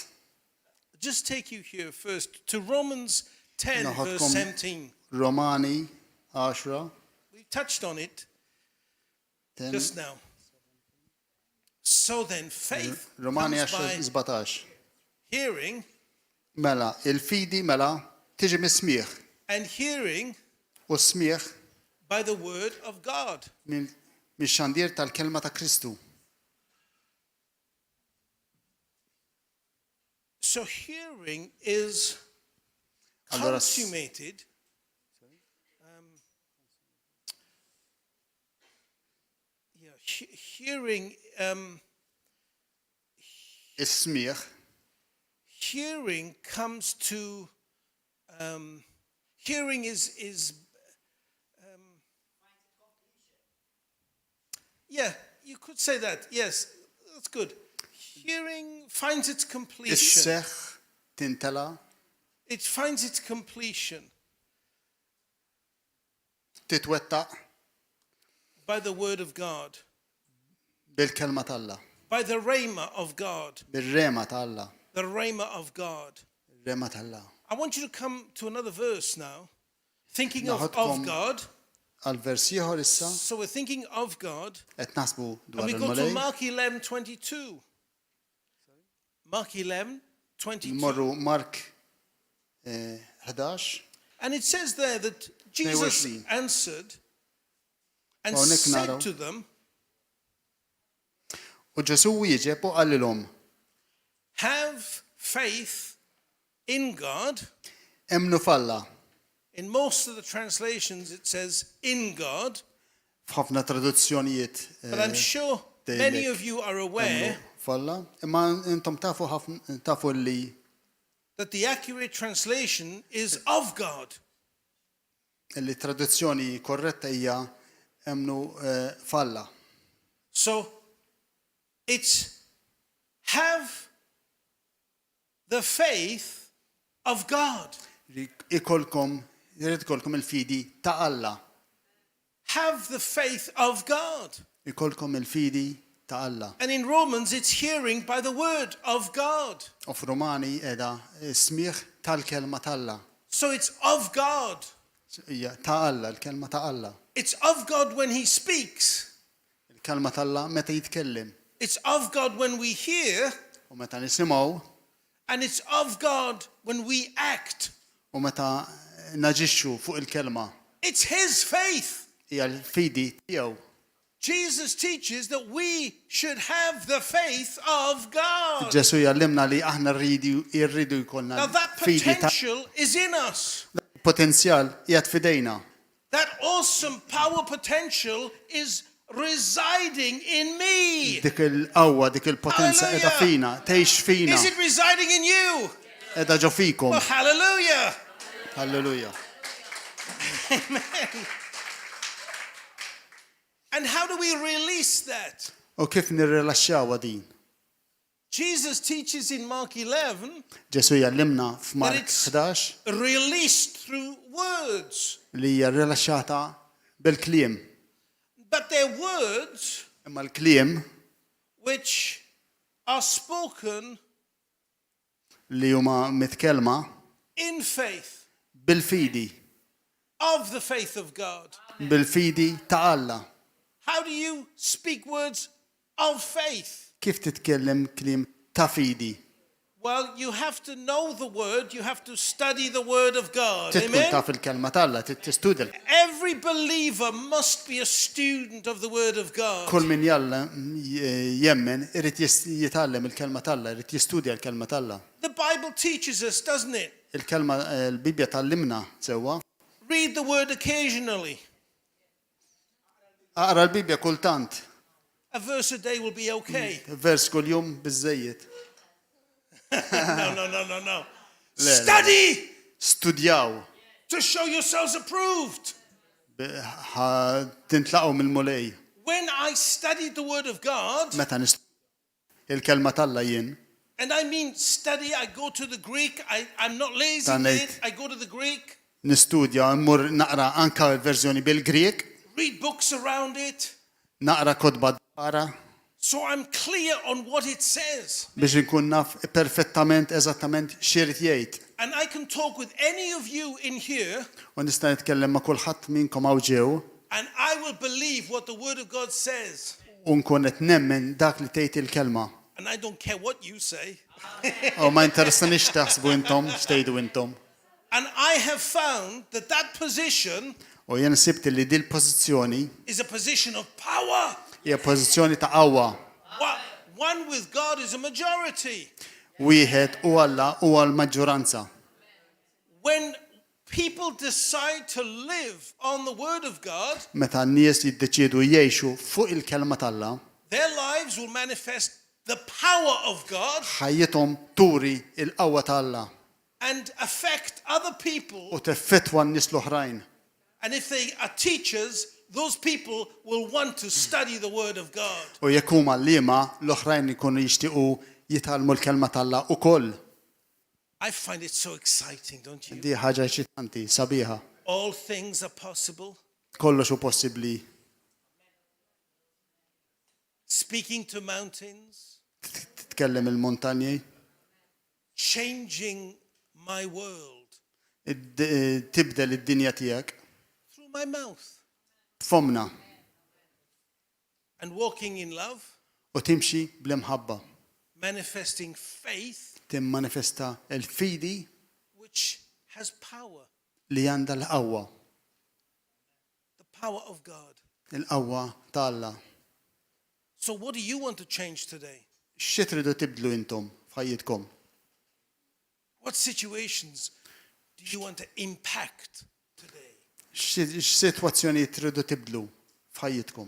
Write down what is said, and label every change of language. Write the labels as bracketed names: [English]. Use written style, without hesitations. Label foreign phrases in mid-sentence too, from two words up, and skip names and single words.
[English] just take you here first to Romans 10, verse [Maltese] Naħodkom 17. Romani 10 [English] We touched on it 10 just now. So then, faith Romani comes 10 by 17. hearing, [Maltese] Mela, il-fidi mela tiġi mis-smieħ [English] and hearing [Maltese] u smieħ [English] by the word of God. [Maltese] mix-xandir tal-kelma ta' Kristu. [English] So hearing is Allora, consummated. Hearing, Is-smieħ hearing comes to. Hearing is. Yeah, you could say that. Yes, that's good. Hearing finds its completion. [Maltese] is-seħħ tintela [English] It finds its completion titwettaq by the word of God, [Maltese] bil-kelma tal-Alla, [English] by the rhema of God, [Maltese] bir-rema tal-Alla, [English] the rhema of God. [Maltese] rema tal-Alla. [English] I want you to come to another verse now, thinking of Naħodkom God. [Maltese] Għal-vers ieħor issa [English] So we're thinking of God, [Maltese] qed naħsbu [English] and dwar we go to il-mulej. Mark 11:22. Mark 11:22. [Maltese] Morru Mark 11 [English] And it says there that Jesus 22. answered and Hawnhekk said naraw. to them, [Maltese] u Ġesu wieġeb u qalilhom [English] have faith in God. [Maltese] emnu falla. [English] In most of the translations it says in God, [Maltese] F'ħafna traduzzjonijiet [English] but I'm sure many of you are aware [Maltese] emnu falla. Imma intom tafu li [English] that the accurate translation is of God. [Maltese] Li traduzzjoni korretta hija emnu falla. [English] So it's have the faith of God. [Maltese] Ikolkom il-fidi ta' Alla. [English] Have the faith of God. [Maltese] Ikolkom il-fidi ta' Alla. [English] And in Romans, it's hearing by the word of God. [Maltese] U f'Romani edha smieħ tal-kelma ta' Alla. [English] So it's of God. [Maltese] Hija ta' Alla, il-kelma ta' Alla. [English] It's of God when he speaks. [Maltese] Il-kelma ta' Alla meta jitkellem. [English] It's of God when we hear. [Maltese] U meta nisimgħu. [English] And it's of God when we act. [Maltese] U meta naġixxu fuq il-kelma. [English] It's his faith. [Maltese] Hija l-fidi tiegħu. [English] Jesus teaches that we should have the faith of God. [Maltese] Ġesu jallimna li aħna rridu jkollna [English] Now that [Maltese] fidi ta' [English] potential is in us. [Maltese] potenzjal qiegħed fidejna. [English] That awesome power potential is residing in me. [Maltese] Dik il-qawwa, dik il-potenza qiegħda fina, tgħix fina. [English] Is it residing in you? [Maltese] Qiegħda ġo fikom. [English] Oh, hallelujah. Halleluja. Amen. And how do we release that? [Maltese] U kif nirrilaxxawha din? [English] Jesus teaches in Mark 11 [Maltese] Ġesu jallimna [English] that f'Mark it's 11 released through words. [Maltese] li hija rilaxxata bil-kliem. [English] But they're words [Maltese] Imma l-kliem [English] which are spoken [Maltese] li huma mitkellma [English] in faith [Maltese] bil-fidi, [English] of the faith of God. [Maltese] bil-fidi ta' Alla. [English] How do you speak words of faith? [Maltese] Kif titkellem kliem ta' fidi? [English] Well, you have to know the word, you have to study the word of God. Titkun Amen? [Maltese] taf il-kelma ta' Alla, tistudja. [English] Every believer must be a student of the word of God. [Maltese] Kull min jalla jemmen irid jitgħallem il-kelma ta' Alla, irid jistudja l-kelma ta' Alla. [English] The Bible teaches us, doesn't it? [Maltese] Il-kelma l-Bibja tallimna sewwa. [English] Read the word occasionally. [Maltese] Aqra l-Bibja kultant, [English] A verse a day will be okay. [Maltese] vers kull jum biżejjed. [English] No. Study Studjaw, to show yourselves approved. [Maltese] tintlaqgħu mill-mulej. [English] When I studied the word of God, [Maltese] Meta il-kelma ta' Alla jien, [English] and I mean study, I go to the Greek. I'm not lazy Ta' with ngħid. it. I go to the Greek, [Maltese] nistudja, mmur naqra anka l-verżjoni bil-Griek, [English] read books around it, [Maltese] naqra kodba dwara [English] so I'm clear on what it says. [Maltese] biex inkun naf perfettament eżattament x'irid jgħid. [English] And I can talk with any of you in here, [Maltese] U nista' nitkellem ma' kulħadd minkom hawn ġew [English] and I will believe what the word of God says. [Maltese] u nkun qed nemmen dak li tgħid il-kelma. [English] And I don't care what you say. [Maltese] U ma interessanix taħsbu intom, x'tgħidu intom. [English] And I have found that that position [Maltese] U jien sibt li din il-pożizzjoni [English] is a position of power. [Maltese] hija pożizzjoni ta' qawwa. [English] One with God is a majority. [Maltese] Wieħed u Alla huwa l-maġġoranza. [English] When people decide to live on the word of God, [Maltese] Meta n-nies jiddeċiedu jgħixu fuq il-kelma tal-Alla, [English] their lives will manifest the power of God [Maltese] ħajjithom turi il-qawwa ta' Alla [English] and affect other people. [Maltese] u teffettwa n-nies l-oħrajn. [English] And if they are teachers, those people will want to study the word of God. [Maltese] U jekk huma liema l-oħrajn ikunu jixtiequ jitgħallmu l-kelma tal-Alla ukoll. [English] I find it so exciting, don't you? [Maltese] Di ħaġa eċitanti, sabiħa. [English] All things are possible. [Maltese] Kollox hu possibbli. [English] Speaking to mountains, [Maltese] Titkellem il-montanji, [English] changing my world [Maltese] tibdel id-dinja tiegħek [English] through my mouth, fomna and walking in love, [Maltese] u timxi bl-imħabba. [English] manifesting faith, [Maltese] Timmanifesta l-fidi [English] which has power, [Maltese] li għandha l-qawwa, [English] the power of God. [Maltese] il-qawwa ta' Alla. [English] So what do you want to change today? [Maltese] X'e tridu tibdlu intom f'ħajjitkom? [English] What situations do you want to impact today? [Maltese] X'sitwazzjoni tridu tibdlu f'ħajjitkom?